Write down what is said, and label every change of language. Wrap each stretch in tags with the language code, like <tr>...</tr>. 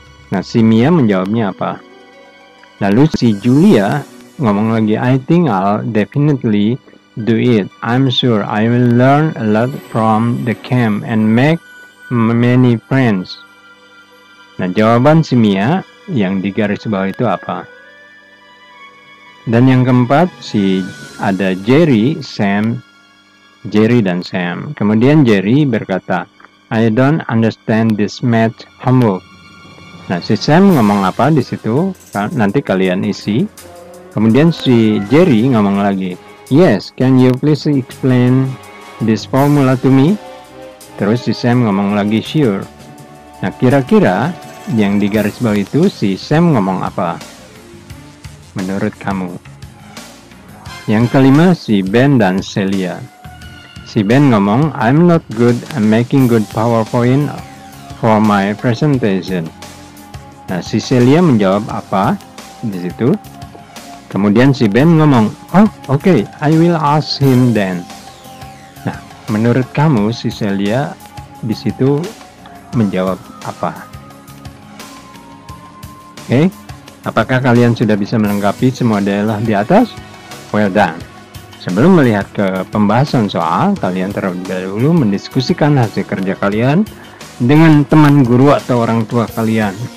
<id>Nah, si Mia menjawabnya apa? Lalu si Julia ngomong lagi,</id> <en>I think I'll definitely do it. I'm sure I will learn a lot from the camp and make many friends.</en> <id>Nah, jawaban si Mia yang di garis bawah itu apa? Dan yang keempat, ada Jerry dan Sam. Kemudian Jerry berkata,</id> <en>I don't understand this math homework.</en> <id>Nah, si Sam ngomong apa di situ? Nanti kalian isi. Kemudian si Jerry ngomong lagi,</id> <en>yes, can you please explain this formula to me?</en> <id>Terus si Sam ngomong lagi, sure. Nah, kira-kira yang di garis bawah itu si Sam ngomong apa? menurut kamu? Yang kelima, si Ben dan Celia. Si Ben ngomong,</id> <en>I'm not good at making good PowerPoint for my presentation.</en> <id>Nah, si Celia menjawab apa di situ? Kemudian si Ben ngomong,</id> <en>oh okay, I will ask him then.</en> <id>Nah, menurut kamu si Celia di situ menjawab apa? Oke, apakah kalian sudah bisa melengkapi semua dialog di atas?</id> <en>Well done.</en> <id>Sebelum melihat ke pembahasan soal, kalian terlebih dahulu mendiskusikan hasil kerja kalian dengan teman guru atau orang tua kalian.</id>